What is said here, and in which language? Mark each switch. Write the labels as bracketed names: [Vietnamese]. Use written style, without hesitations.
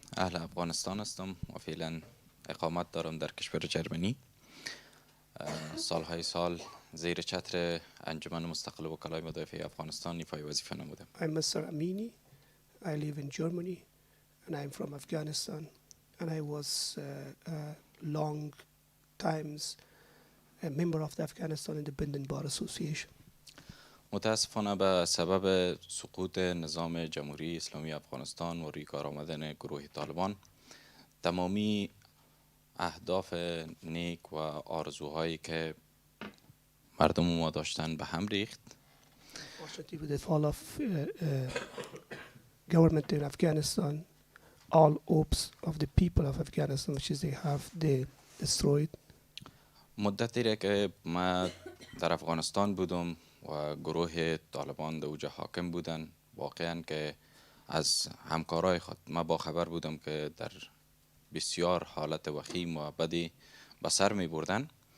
[Persian] اهل افغانستان هستم و فعلا اقامت دارم در کشور جرمنی. سالهای سال زیر چتر انجمن مستقل وکلای مدافع افغانستان ایفای وظیفه نمودم. [English] I'm Mr. Amini. I live in Germany and I'm from Afghanistan, and I was long times a member of the Afghanistan Independent Bar Association. [Persian] متاسفانه به سبب سقوط نظام جمهوری اسلامی افغانستان و روی کار آمدن گروه طالبان، تمامی اهداف نیک و آرزوهایی که مردم ما داشتن به هم ریخت. [English] Unfortunately, with the fall of government in Afghanistan, all hopes of the people of Afghanistan, which is they destroyed. [Persian] مدتی را که ما در افغانستان بودم و گروه طالبان در اوج حاکم بودن، واقعا که از همکارای خود ما با خبر بودم که در بسیار حالت وخیم و بدی به سر می بردن.